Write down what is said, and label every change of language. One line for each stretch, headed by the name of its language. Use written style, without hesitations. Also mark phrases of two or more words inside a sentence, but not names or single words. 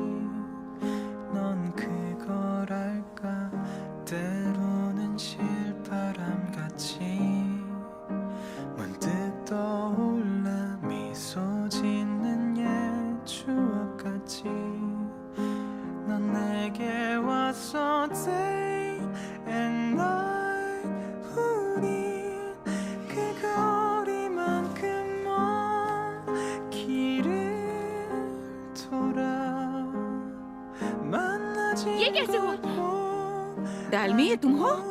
Korean: 넌 그걸 알까? 때로는 실바람같이 문득 떠올라 미소 짓는 옛 추억같이 넌 내게 왔어
English: day and night.
Korean: 우린 그 거리만큼 먼 길을 돌아 만나지
Hindi: ये कैसे हुआ? डालमी, ये तुम हो?